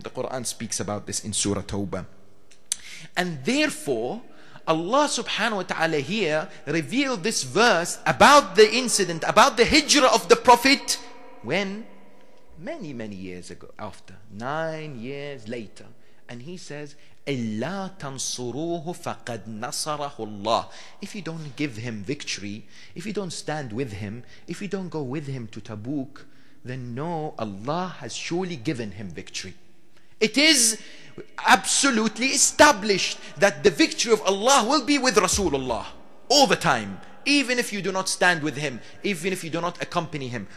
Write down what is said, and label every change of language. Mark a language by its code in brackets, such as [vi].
[en] The Quran speaks about this in Surah Tawbah. And therefore, Allah subhanahu wa ta'ala here revealed this verse about the incident, about the hijrah of the Prophet, when? Many years ago, after 9 years later. And he says, [ar] إِلَّا تَنْصُرُوهُ فَقَدْ نَصَرَهُ اللَّهُ. [en] If you don't give him victory, if you don't stand with him, if you don't go with him to Tabuk, then no, Allah has surely given him victory. It is absolutely established that the victory of Allah will be with Rasulullah all the time, even if you do not stand with him, even if you do not accompany him.